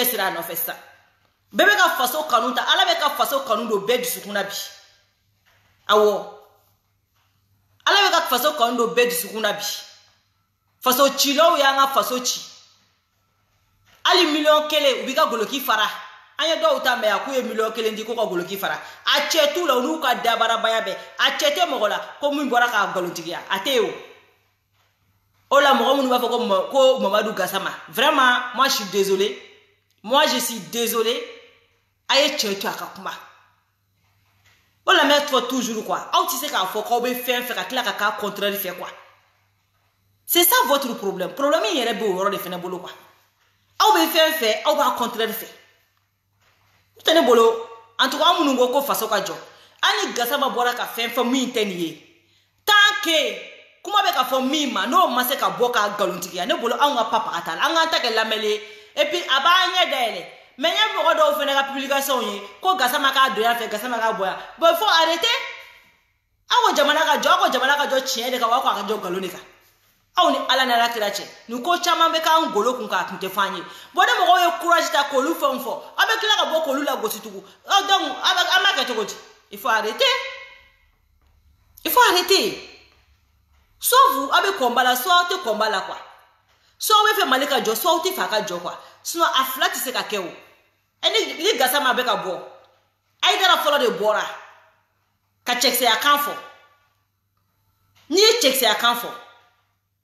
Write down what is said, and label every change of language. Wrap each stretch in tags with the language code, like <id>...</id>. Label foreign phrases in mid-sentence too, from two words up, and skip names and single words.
<bm>cɛsiri a nɔfɛ sisan bɛɛ bɛ ka faso kanu ta ala bɛ ka faso kanu don bɛɛ dusukunna bi awɔ ala bɛ ka faso kanu don bɛɛ dusukunna bi faso cilaw y'an ka faso ci hali million 1 u b'i ka goloki fara an ye dɔw ta mɛ a k'u ye million 1 di ko ka goloki fara a cɛ t'u la u n'u ka dabarabaya bɛɛ a cɛ tɛ mɔgɔ la ko min bɔra k'a nkalontigiya a tɛ yen o la mɔgɔ minnu b'a fɔ ko Mamadou Gassama</bm> <fr>vraiment moi je suis</fr> <bm>désolé a ye cɛ to a ka kuma o la mɛ fɔ</bm> <fr>toujours quoi</fr> <bm>aw tɛ se k'a fɔ k'aw bɛ fɛn fɛ ka tila ka k'a contraire fɛ quoi</bm> <fr>c'est ça votre problème</fr> <bm>in yɛrɛ bɛ o yɔrɔ de fɛnɛ bolo quoi aw bɛ fɛn fɛ aw b'a contraire fɛ tɛ ne bolo</bm> <fr>en tout cas</fr> <bm>an minnu ko faso ka jɔ ani Gassama bɔra ka fɛn fɔ min tɛ nin ye</bm> <fr>tant que</fr> <bm>kuma bɛ ka fɔ min ma n'o ma se ka bɔ k'a nkalontigiya ne bolo anw ka papa ka taa la an k'an ta kɛ lamɛnni</bm> <fr>et puis</fr> <bm>a b'an ɲɛ dayɛlɛ mais n ye mɔgɔ dɔw fɛnɛ ka publication ye ko Gassama k'a don yan fɛ Gassama k'a bɔ yan</bm> <fr>bon faut arrêter</fr> <bm>aw ko jamana ka jɔ tiɲɛ de kan wa ko a ka jɔ nkalon de kan aw ni ala n'ala kira cɛ nin ko caman bɛ k'an golo kun k'a kun tɛ f'an ye bon ni mɔgɔw ye courage ta k'olu fɛnw fɔ aw bɛ tila ka bɔ k'olu lagosi tugun donc an b'a kɛ cogo di</bm> <fr>il faut arrêter soit vous</fr> <bm>aw bɛ kɔnba la soit aw tɛ kɔnba la quoi soit aw bɛ fɛ Mali ka jɔ soit aw tɛ fɛ a ka jɔ quoi sinon a fila tɛ se ka kɛ o ni Gassama bɛ ka bɔ Aïdara fɔlɔ de bɔra ka cɛkisɛya kan fɔ n'i ye cɛkisɛya kan fɔ</bm>